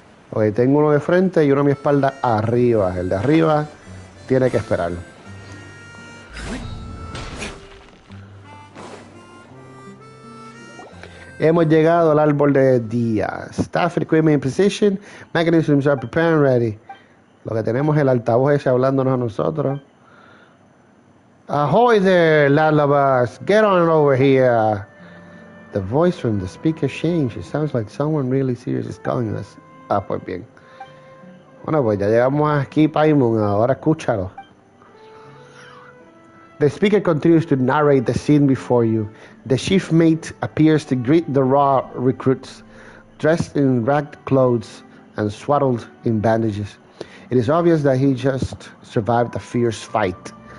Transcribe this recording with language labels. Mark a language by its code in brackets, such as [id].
[es] Ok, tengo uno de frente y uno a mi espalda arriba. El de arriba tiene que esperar. Hemos llegado al árbol de día. [en] Staff equipment in position. Mechanisms are prepared and ready. [es] Lo que tenemos es el altavoz ese hablándonos a nosotros. [en] Ahoy there, Lalabas. Get on over here. The voice from the speaker changed. It sounds like someone really serious is calling us. [es] Pues bien. Bueno, pues ya llegamos aquí, Paimon. Ahora escúchalo. [en] The speaker continues to narrate the scene before you. The chief mate appears to greet the raw recruits, dressed in ragged clothes and swaddled in bandages. It is obvious that he just survived a fierce fight.